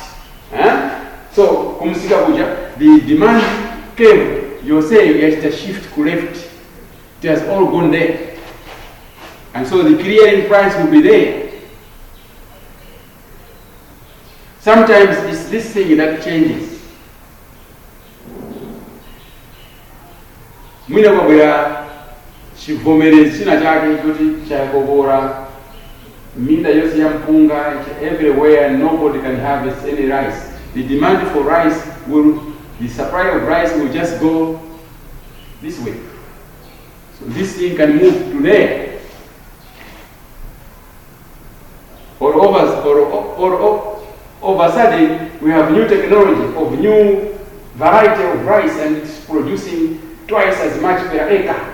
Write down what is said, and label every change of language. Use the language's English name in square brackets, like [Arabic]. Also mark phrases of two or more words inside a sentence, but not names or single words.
[English] So the demand curve, you're saying it has to shift to left. It has all gone there. And so the clearing price will be there. Sometimes it's this thing that changes. [Nyanja] Mwina kwabwera chivomerezi china chake kuti chakobora minda yose ya mpunga [English] everywhere, nobody can harvest any rice. The demand for rice the supply of rice will just go this way. So this thing can move to there. Or over a sudden we have new technology of new variety of rice and it's producing twice as much per acre.